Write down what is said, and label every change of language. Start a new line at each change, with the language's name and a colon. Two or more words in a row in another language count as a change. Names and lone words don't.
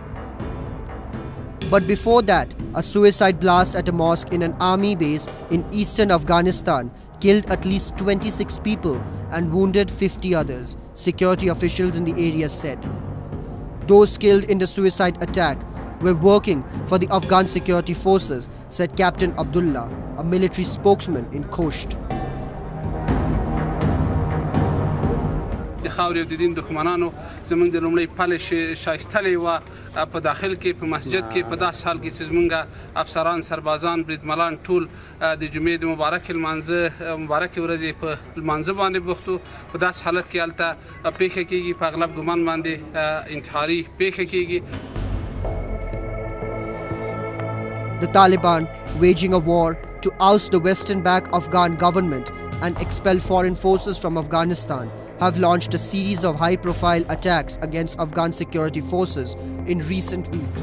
English: But before that, a suicide blast at a mosque in an army base in eastern Afghanistan killed at least 26 people and wounded 50 others, security officials in the area said. Those killed in the suicide attack were working for the Afghan security forces, said Captain Abdullah, a military spokesman in Khost.
Pashto: خاورې د دین دښمنانو زمونږ د لومړی پلې شایستلې وه په داخل کې په مسجد کې په داسې حال کې چې زمونږ افسران سربازان بریدملان ټول د جمعې د مبارکې ورځې په لمانځه باندې بوخت وو په داسې حالت کې هلته پیښه کېږي په اغلب ګمان باندې انتحاري پیښه کېږي.
English: The Taliban, waging a war to oust the western-backed Afghan government and expel foreign forces from Afghanistan, have launched a series of high-profile attacks against Afghan security forces in recent weeks.